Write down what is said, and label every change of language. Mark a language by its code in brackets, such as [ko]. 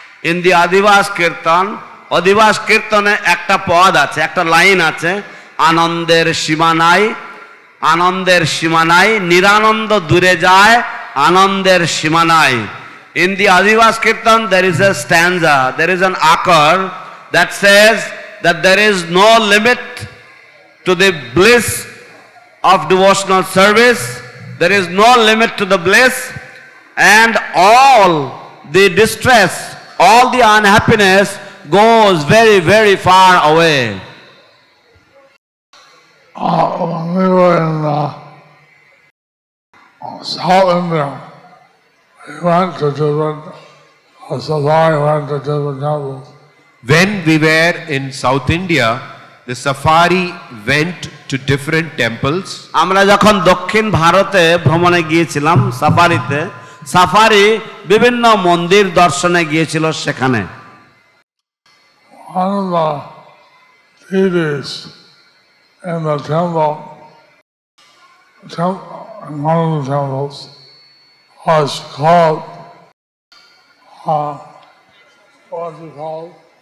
[en] in the [bn] আদিবাস কীর্তন, অধিবাস কীর্তনে একটা পদ আছে, একটা লাইন আছে, আনন্দের সীমানায়, আনন্দের সীমানায়, নিরানন্দ দূরে যায়, আনন্দের সীমানায়। [en] In the Adivas Kirtan there is a stanza, there is an akkar that says that there is no limit to the bliss of devotional service, there is no limit to the bliss, and all the distress, all the unhappiness goes very, very far away. When we were in South India, we went to different, safari went to different temples. When we were in South India, the safari went to different temples. [bn] আমরা যখন দক্ষিণ ভারতে ভ্রমণে গিয়েছিলাম সাফারিতে, safari বিভিন্ন মন্দির দর্শনে গিয়েছিল সেখানে। [en] One of the deities in the temple, in one of the temples, was called, what was it called?